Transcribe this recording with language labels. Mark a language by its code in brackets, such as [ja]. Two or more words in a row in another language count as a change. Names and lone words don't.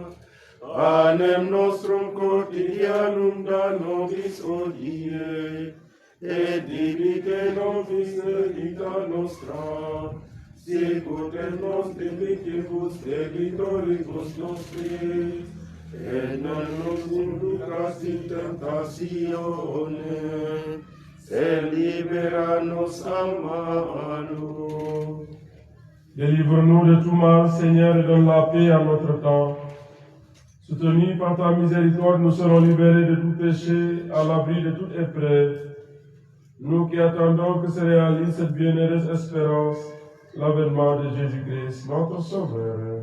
[la] Panem nostrum quotidianum da nobis hodie, et dimitte nobis debita nostra, sicut et nos debitibus debitoribus nostris, et non nos inducas in tentatione, et libera-nos a malo. [fr] Délivre-nous de tout mal, Seigneur, et donne la paix à notre temps, Soutenus par ta miséricorde, nous serons libérés de tout péché, à l'abri de toute épreuve. Nous qui attendons que se réalise cette bienheureuse espérance, l'avènement de Jésus-Christ, notre Sauveur.